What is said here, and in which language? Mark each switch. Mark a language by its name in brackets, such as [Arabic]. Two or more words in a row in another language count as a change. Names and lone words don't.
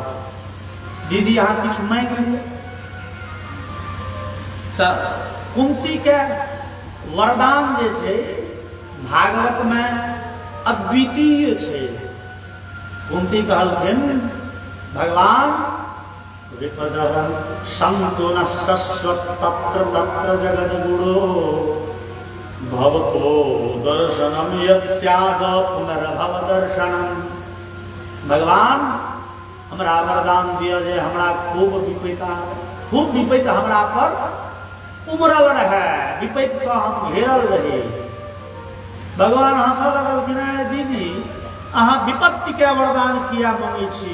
[Maithili] दीदी अहाँ किछु मांगि लिअ। तऽ कुंती के वरदान जे छै भागवत में अद्वितीय छै। कुंती कहलखिन भगवान [Sanskrit] विपदः सन्तु न शश्वत तत्र तत्र जगद्गुरो भवतो दर्शनम यत् स्याद पुनर्भव दर्शनम। [Maithili] भगवान हमरा वरदान दिया जे हमरा खूब विपत्ति हमरा पर उमरल रहे, विपत्ति से हम घेरल रहे। भगवान हंसऽ लगल कि नहीं दीदी अहाँ विपत्ति के वरदान किया मांगे छी।